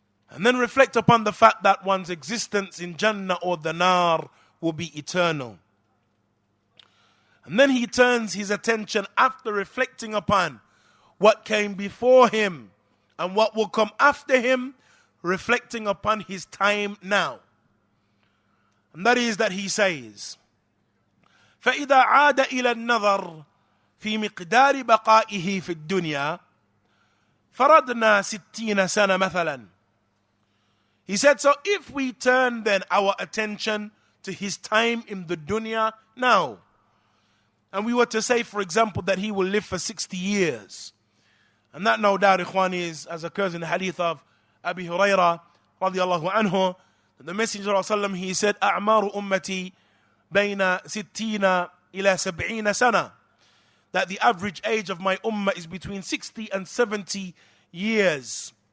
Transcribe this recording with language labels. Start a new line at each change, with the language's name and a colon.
English: And then reflect upon the fact that one's existence in Jannah or the Nar will be eternal. And then he turns his attention, after reflecting upon what came before him and what will come after him, reflecting upon his time now. And that is that he says,
Arabic: فَإِذَا عَادَ إِلَى النَّظَرِ فِي مِقْدَارِ بَقَائِهِ فِي الدُّنْيَا فَرَدْنَا 60 سَنَةً مَثَلًا.
English: He said, so if we turn then our attention to his time in the dunya now, and we were to say, for example, that he will live for 60 years, and that no doubt, ikhwan, is, as occurs in the hadith of Abu Hurairah
Arabic: radiallahu anhu,
English: the Messenger of Allah, he said,
Arabic: أَعْمَارُ أُمَّتِي بَيْنَ 60 إِلَى 70 سَنَةً,
English: that the average age of my ummah is between 60 and 70 years.